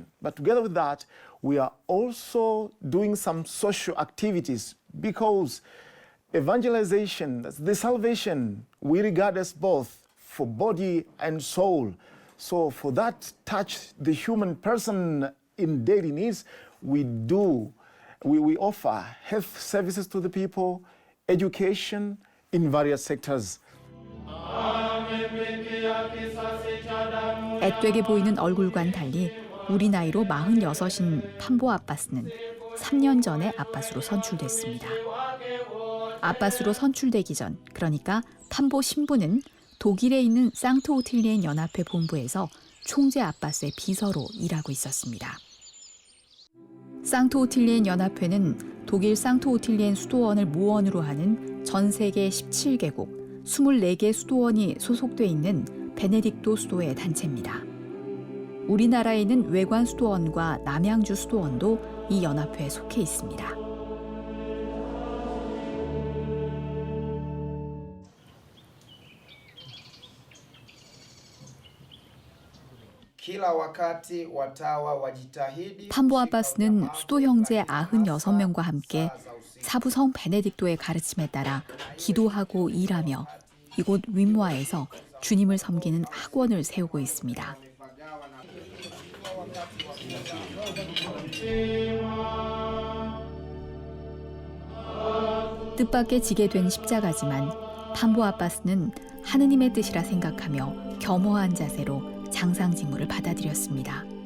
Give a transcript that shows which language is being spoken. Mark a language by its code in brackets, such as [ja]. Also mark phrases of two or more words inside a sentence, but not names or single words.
[en] But together with that, we are also doing some social activities because evangelization, the salvation, we regard as both for body and soul. So for that touch the human person in daily needs, we offer health services to the people, education in various sectors. [ko] 앳되게 보이는 얼굴과는 달리 우리 나이로 46인 판보 아빠스는 3년 전에 아빠스로 선출됐습니다. 아빠스로 선출되기 전, 그러니까 판보 신부는 독일에 있는 상트오틸리엔 연합회 본부에서 총재 아빠스의 비서로 일하고 있었습니다. 상트오틸리엔 연합회는 독일 상트오틸리엔 수도원을 모원으로 하는 전 세계 17개국 24개 수도원이 소속돼 있는 베네딕토 수도의 단체입니다. 우리나라에 있는 외관 수도원과 남양주 수도원도 이 연합회에 속해 있습니다. [sw] Kila wakati watawa wajitahidi. [ko] 판보 아빠스는 수도 형제 96명과 함께 사부성 베네딕토의 가르침에 따라 기도하고 일하며 이곳 윈모아에서 주님을 섬기는 학원을 세우고 있습니다. 뜻밖의 지게 된 십자가지만 판보 아빠스는 하느님의 뜻이라 생각하며 겸허한 자세로 장상직무를 받아들였습니다.